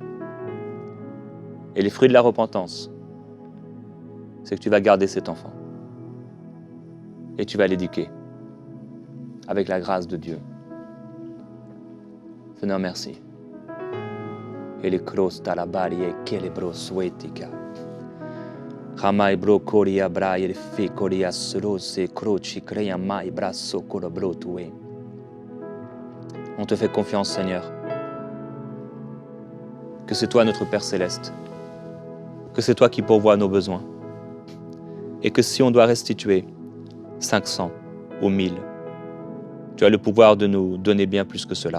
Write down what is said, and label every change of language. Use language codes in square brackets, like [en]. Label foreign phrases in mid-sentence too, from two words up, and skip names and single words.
[fr] Et les fruits de la repentance, c'est que tu vas garder cet enfant. Et tu vas l'éduquer avec la grâce de Dieu. Seigneur, merci. Et les cross talabari et kelebro suetica. Ramai bro coria bra et fe coria srose croci crea mai brasso colobro tue. On te fait confiance, Seigneur, que c'est toi notre Père Céleste, que c'est toi qui pourvois nos besoins, et que si on doit restituer 500 ou 1000, tu as le pouvoir de nous donner bien plus que cela.